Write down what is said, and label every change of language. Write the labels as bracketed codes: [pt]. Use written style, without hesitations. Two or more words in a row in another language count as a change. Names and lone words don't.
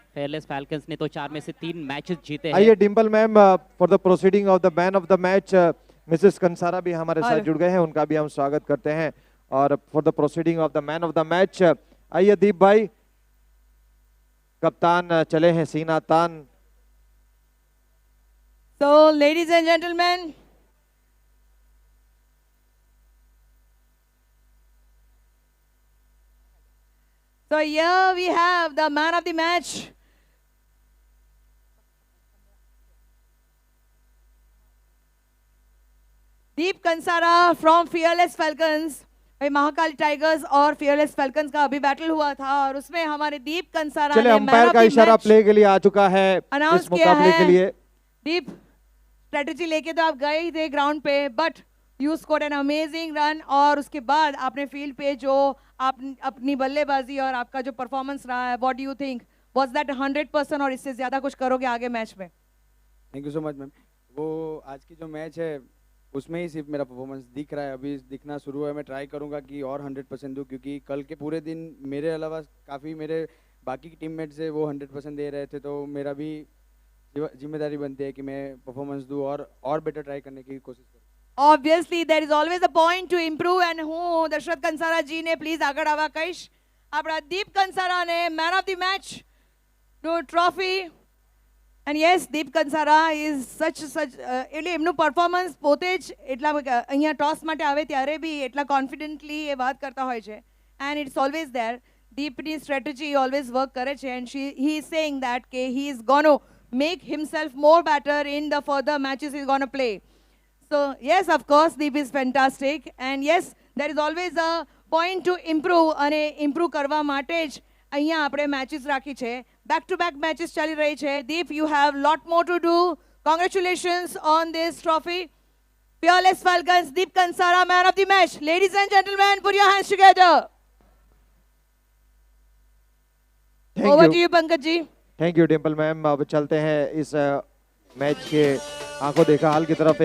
[hi] फेयरलेस फैल्कन्स ने तो 4 में से 3 मैचेस जीते हैं। आइए डिम्पल मैम, [en] for the proceeding of the man of the match [hi] मिसेस कंसारा भी हमारे साथ जुड़ गए हैं, उनका भी हम स्वागत करते हैं। और [en] for the proceeding of the man of the match [hi] आइए दीप भाई, कप्तान चले हैं सीना तान। [en] So, ladies and gentlemen, so here we have the man of the match. Deep Kansara from Fearless Falcons. [hi] भाई महाकाली टाइगर्स और फियरलेस फैल्कन्स का अभी बैटल हुआ था और उसमें हमारे दीप कंसारा चले, ने अंपायर का इशारा प्ले के लिए आ चुका है अनाउंस इस किया मुकाबले है। के लिए। दीप, स्ट्रेटजी लेके तो आप गए ही थे ग्राउंड पे, [en] but you scored an amazing run [hi] और उसके बाद आपने फील्ड पे जो आप अपनी बल्लेबाजी और आपका जो परफॉर्मेंस रहा है, [en] What do you think, was that 100% [hi] और इससे ज्यादा कुछ करोगे आगे मैच में? [en] Thank you so much ma'am. [hi] वो आज की जो मैच है उसमें ही सिर्फ मेरा परफॉर्मेंस दिख रहा है, अभी दिखना शुरू है। मैं ट्राई करूंगा कि और 100% दूं, क्योंकि कल के पूरे दिन मेरे अलावा काफ़ी मेरे बाकी टीममेट्स है वो 100% दे रहे थे, तो मेरा भी जिम्मेदारी बनती है कि मैं परफॉर्मेंस दूं और [en] better try [hi] करने की कोशिश करूं। [en] Obviously, there is always a point to improve and [gu] હું દશરથ કંસારા જી ને પ્લીઝ આગળ આવવા કહીશ. આપણા દીપ કંસારા ને [en] man of the match [gu] નો ટ્રોફી. [en] And yes, [gu] દીપ કંસારા [en] is such [gu] એટલે એમનું પરફોર્મન્સ પોતે જ એટલા અહીંયા ટોસ માટે આવે ત્યારે બી એટલા કોન્ફિડન્ટલી એ વાત કરતા હોય છે. [en] And it's always there. Deepની strategy always work [gu] કરે છે [en] and he is saying that કે he is going to make himself more better in the further matches he's going to play. So yes, of course, Deep is fantastic, and yes, there is always a point to improve. [gu] અને improve કરવા માટે જ અહીંયા આપણે matches રાખી છે. [en] Back to back matches [gu] ચાલી રહી છે. [en] Deep, you have lot more to do. Congratulations on this trophy. Fearless Falcons, Deep Kansara, man of the match. Ladies and gentlemen, put your hands together. Over to you, Pankaj ji. Thank you Dimple ma'am. [hi] अब चलते हैं इस मैच के आंखों देखा हाल की तरफ।